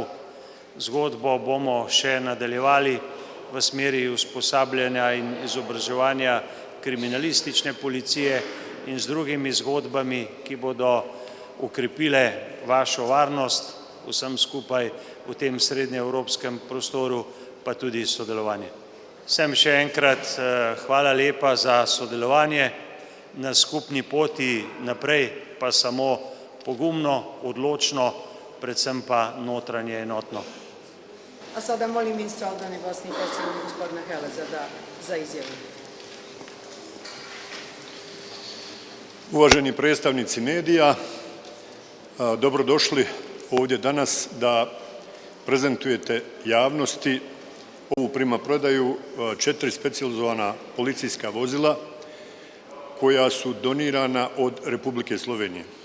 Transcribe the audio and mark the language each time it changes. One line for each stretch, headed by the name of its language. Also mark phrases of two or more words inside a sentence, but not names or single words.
Slovenian: Zgodbo bomo še nadaljevali v smeri usposabljanja in izobraževanja kriminalistične policije in z drugimi zgodbami, ki bodo okrepile vašo varnost vsem skupaj v tem srednjeevropskem prostoru, pa tudi sodelovanje. Vsem še enkrat hvala lepa za sodelovanje, na skupni poti naprej pa samo pogumno, odločno, predvsem pa notranje enotno.
Bosnian: A sada molim ministra odbrane Bosne i Hercegovine, gospodina Heleza, za izjavu. Uvaženi predstavnici medija, dobrodošli ovdje danas da prezentujete javnosti ovu primaprodaju 4 specijalizovana policijska vozila koja su donirana od Republike Slovenije.